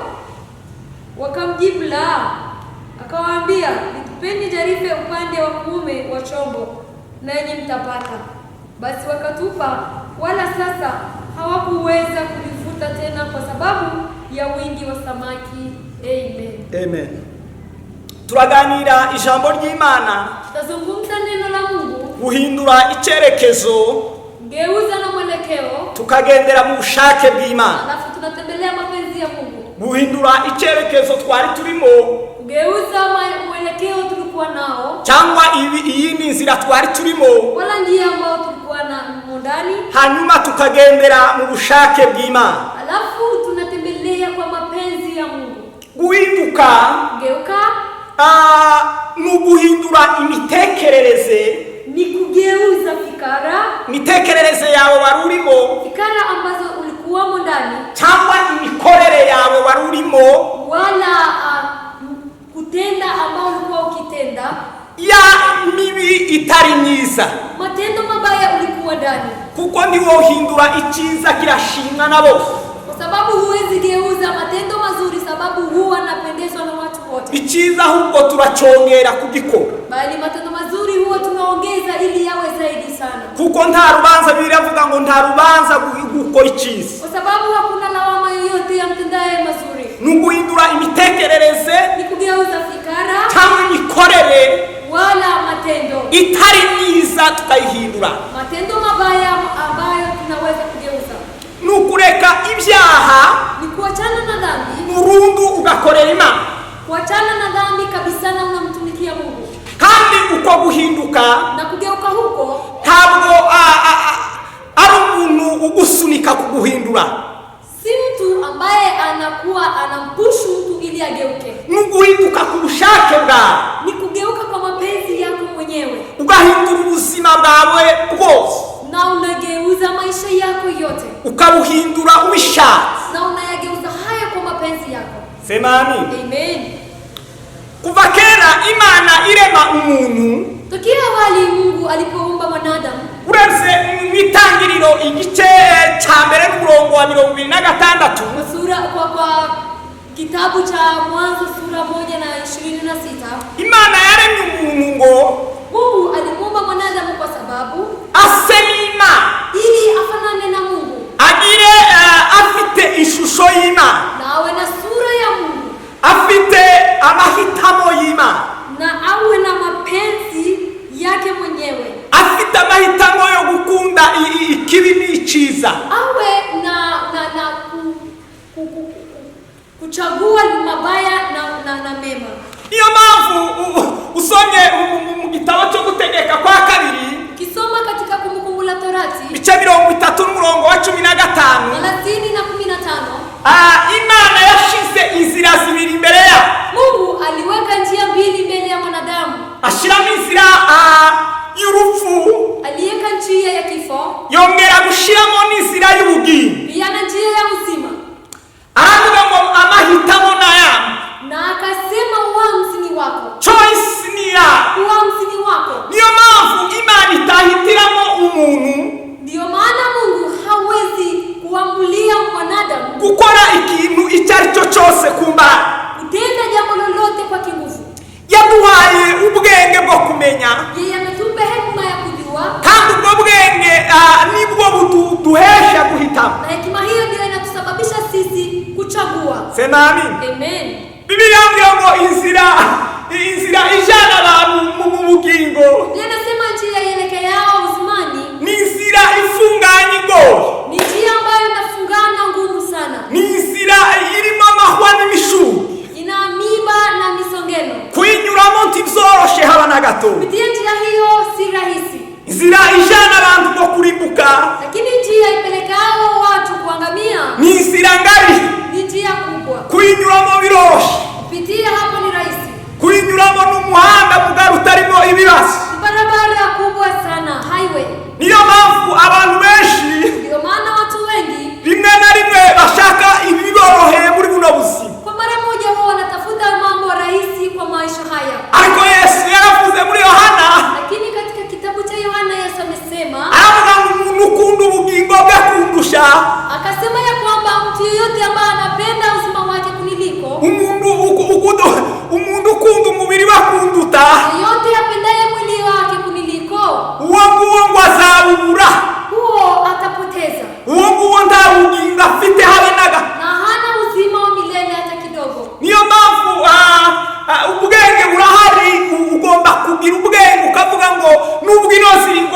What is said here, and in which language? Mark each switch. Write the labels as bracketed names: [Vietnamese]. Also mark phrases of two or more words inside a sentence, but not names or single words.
[Swahili] Wakamjibu, la. Akawaambia, nitupeni jarife upande wa kuume wa chombo, nanyi mtapata. Basi wakatupa, wala sasa hawakuweza kulivuta tena kwa sababu ya wingi wa samaki. Amen. Amen. [Kinyarwanda] Turaganira ijambo ry'Imana. [Swahili] Tutazungumza neno la Mungu. [Kinyarwanda] guhindura icyerekezo, [Swahili] geuza na mwelekeo, [Kinyarwanda] tukagendera mu bushake bw'Imana. [Swahili] alafu tunatembelea mapenzi ya Mungu. [Kinyarwanda] Guhindura icyerekezo twari turimo, [Swahili] Geuza mwelekeo tulikuwa nao, [Kinyarwanda] cyangwa iyi ni inzira twari turimo, [Swahili] wala njia ambayo tulikuwa na ndani, [Kinyarwanda] hanyuma tukagendera mu bushake bw'Imana. [Swahili] alafu tunatembelea kwa mapenzi ya Mungu. [Kinyarwanda] Guhinduka, [Swahili] Geuka [Kinyarwanda] ni guhindura imitekerereze, [Swahili] ni kugeuza [Kinyarwanda] imitekerereze yawe wari urimo, [Swahili] fikara ambazo ulikuwamo ndani, [Kinyarwanda] cyangwa imikorere yawe wari urimo, [Swahili] wala kutenda ambao ulikuwa ukitenda [Kinyarwanda] ya mibi itari myiza, [Swahili] matendo mabaya ulikuwa ndani, [Kinyarwanda] kuko niwo uhindura icyiza kirashimwa na bose. [Swahili] kwa sababu huwezi geuza matendo mazuri, sababu huwa napendezwa na watu wote. [Kinyarwanda] Icyiza ahubwo turacongera kugikora, [Swahili] Bali matendo mazuri huwa tunaongeza ili yawe zaidi sana, [Kinyarwanda] kuko nta rubanza biravuga ngo nta rubanza gukora icyiza, [Swahili] kwa sababu hakuna lawama yoyote ya mtendaye mazuri. [Kinyarwanda] ni guhindura imitekerereze [Swahili] Ni kugeuza fikara [Kinyarwanda] cyangwa imikorere [Swahili] wala matendo [Kinyarwanda] itari myiza tukayihindura, [Swahili] matendo mabaya ambayo tunaweza kugeuza. [Kinyarwanda] ni ukureka ibyaha [Swahili] Ni kuachana na dhambi, [Kinyarwanda] burundu ugakorera Imana, [Swahili] kuachana na dhambi kabisa na unamtumikia Mungu. [Kinyarwanda] kandi uko guhinduka [Swahili] Na kugeuka huko [Kinyarwanda] ntabwo ari umuntu ugusunika kuguhindura, [Swahili] si mtu ambaye anakuwa anampushu mtu ili ageuke. [Kinyarwanda] ni uguhinduka ku bushake bwawe, [Swahili] Ni kugeuka kwa mapenzi yako mwenyewe, [Kinyarwanda] ugahindura ubuzima bwawe bwose, [Swahili] na unageuza maisha yako yote, [Kinyarwanda] ukabuhindura ubishatse. [Swahili] na unayageuza haya kwa mapenzi yako. Sema amin. Amen. [Kinyarwanda] Kuva kera Imana irema umuntu, [Swahili] Tokea awali Mungu alipoumba mwanadamu, [Kinyarwanda] uretse mu itangiriro igice cya mbere n'umurongo wa 26, [Swahili] kwa kitabu cha Mwanzo sura 1:26, [Kinyarwanda] Imana yaremye umuntu ngo [Swahili] Mungu alimuumba mwanadamu kwa sababu [Kinyarwanda] ase n'Imana, [Swahili] ili afanane na Mungu, [Kinyarwanda] agire afite ishusho y'Imana, [Swahili] na awe na sura ya Mungu, [Kinyarwanda] afite amahitamo y'Imana, [Swahili] na awe na mapenzi yake mwenyewe, [Kinyarwanda] afite amahitamo yo gukunda ikibi n'icyiza, [Swahili] awe na kuchagua mabaya na mema. [Kinyarwanda] niyo mpamvu usomye mu gitabo cyo gutegeka kwa kabiri, [Swahili] Kisoma katika Kumbukumbu la Torati [Kinyarwanda] bice 30 n'umurongo wa 15, [Swahili] 30 na 15, [Kinyarwanda] Imana yashize inzira zibiri imbere ya [Swahili] Mungu aliweka njia mbili mbele ya mwanadamu. [Kinyarwanda] ashiramo inzira y'urupfu, [Swahili] Aliweka njia ya kifo, [Kinyarwanda] yongera gushiramo n'inzira y'ubugingo. [Swahili] pia na njia ya uzima, [Kinyarwanda] Aravuga ngo amahitamo naya, [Swahili] na akasema uamuzi ni wako, [Kinyarwanda] choice ni ya. [Swahili] uamuzi ni wako. [Kinyarwanda] Niyo mpamvu Imana itahitiramo umuntu [Swahili] Ndio maana Mungu hawezi kuamulia mwanadamu [Kinyarwanda] gukora ikintu icyo ari cyo cyose ku mbaraga. [Swahili] kutenda jambo lolote kwa kinguvu. [Kinyarwanda] Yaduhaye ubwenge bwo kumenya, [Swahili] Yeye ametupa hekima ya kujua, [Kinyarwanda] kandi ubwo bwenge nibwo buduhesha guhitamo. [Swahili] na hekima hiyo ndio inatusababisha sisi kuchagua. Sema amin. Amen. [Kinyarwanda] Biblia ngo inzira ijana abantu mu bugingo [Swahili] Biblia inasema njia ielekeao uzimani [Kinyarwanda] ni inzira ifunganye ngo, [Swahili] ni njia ambayo inafungana ngumu sana, [Kinyarwanda] ni inzira irimo amahwa n'imishubi, [Swahili] ina miba na misongeno. [Kinyarwanda] kuyinyuramo ntibyoroshe haba na gato. [Swahili] Kupitia njia hiyo si rahisi, [Kinyarwanda] Inzira ijana abantu bo kurimbuka [Swahili] lakini njia ipelekao watu kuangamia [Kinyarwanda] ni inzira ngari, [Swahili] ni njia kubwa. [Kinyarwanda] kuyinyuramo biroshe, [Swahili] Kupitia hapo ni rahisi, [Kinyarwanda] kuyinyuramo n'umuhanda mugari utarimo ibibazo. [Swahili] ni barabara kubwa sana, highway. [Kinyarwanda] Niyo mpamvu abantu benshi [Swahili] Ndio maana watu wengi [Kinyarwanda] rimwe na rimwe bashaka ibiboroheye muri buno buzima, [Swahili] kwa mara moja wao wanatafuta mambo rahisi kwa maisha haya, [Kinyarwanda] ariko Yesu yaravuze muri Yohana, [Swahili] lakini katika kitabu cha Yohana Yesu amesema, [Kinyarwanda] aravuga ngo umuntu ukunda ubugingo bwe kundusha, [Swahili] akasema ya kwamba mtu yeyote ambaye anapenda uzima wake kuniliko, [Kinyarwanda] umuntu ukunda umubiri we kunduta, [Swahili] yeyote apendaye mwili wake kuniliko, [Kinyarwanda] uwo nguwo ngo azawubura, [Swahili] huo atapoteza, [Kinyarwanda] uwo nguwo nta bugingo afite habe naga. [Swahili] na hana uzima wa milele hata kidogo. [Kinyarwanda] Niyo mpamvu ubwenge burahari, ugomba kugira ubwenge ukavuga ngo nubwo ino